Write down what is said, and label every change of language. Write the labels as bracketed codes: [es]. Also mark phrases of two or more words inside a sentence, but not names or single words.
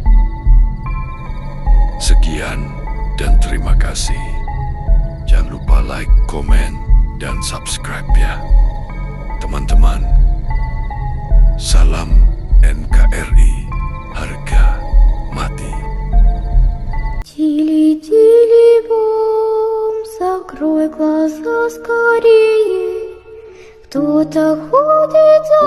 [id] Sekian dan terima kasih. Jangan lupa like, komen, dan subscribe ya. Teman-teman, salam NKRI, harga mati. [ru] Тили-тили-бом, закрой глаза скорее. Тут ходить